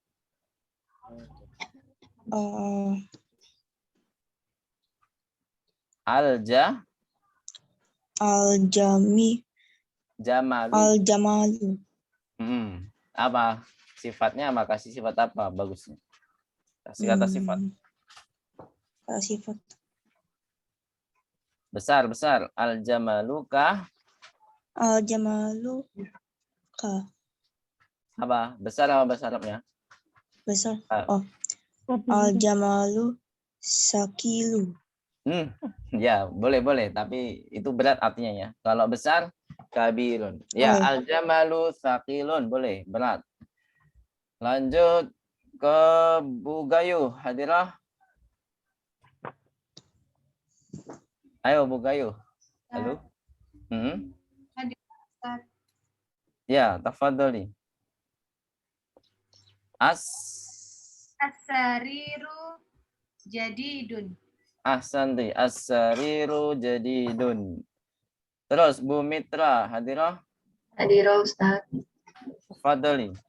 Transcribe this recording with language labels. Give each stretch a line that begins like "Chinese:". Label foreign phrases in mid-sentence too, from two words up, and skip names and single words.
Arabic: Jamalu. Al-Jamalu.
Indonesian: Apa sifatnya? Apa kasih sifat apa bagusnya? Kasih kata sifat. Sifat. Besar.
Arabic: Al-Jamalu kah? Al-Jamalu ka.
Indonesian: Apa? Besar apa bahasa Arabnya? Besar.
Arabic: الجمل ثقيل.
Indonesian: Ya, boleh. Tapi itu berat artinya ya. Kalau besar, kabirun. Ya,
Arabic: الجمل ثقيل.
Indonesian: Boleh, berat. Lanjut ke Bu Gayu. Hadirah. Ayo, Bu Gayu. Halo. Hadir, Ustaz. Ya,
Arabic: tafadholi. السرير جديد. أحسنت. السرير جديد.
Indonesian: Terus Bu Mitra hadirah.
Arabic: حاضرة أستاذ. Tafadholi.